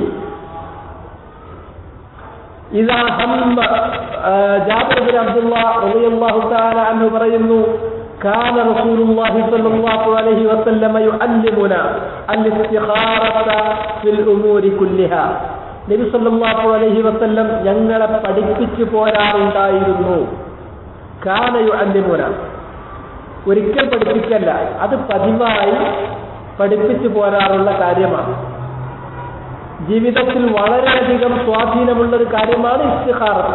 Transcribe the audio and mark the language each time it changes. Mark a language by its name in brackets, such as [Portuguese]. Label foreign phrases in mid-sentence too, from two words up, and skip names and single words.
[Arabic] إذا هم جابر بن عبد الله رضي الله تعالى عنه പറയുന്നു كان رسول الله صلى الله عليه وسلم يعلمنا الاستخارة في الأمور كلها. [Malayalam] നബി [Arabic] صلى الله عليه وسلم [Malayalam] ഞങ്ങളെ പഠിപ്പിച്ചു പോരാറുണ്ടായിരുന്നു. [Arabic] كان يعلمنا, [Malayalam] ഒരിക്കൽ പഠിപ്പിക്കല്ല, അത് പതിവായി പഠിപ്പിച്ചു പോരാറുള്ള കാര്യമാണ്. ജീവിതത്തിൽ വളരെയധികം സ്വാധീനമുള്ളൊരു കാര്യമാണ് ഇസ്തിഖാറത്ത്.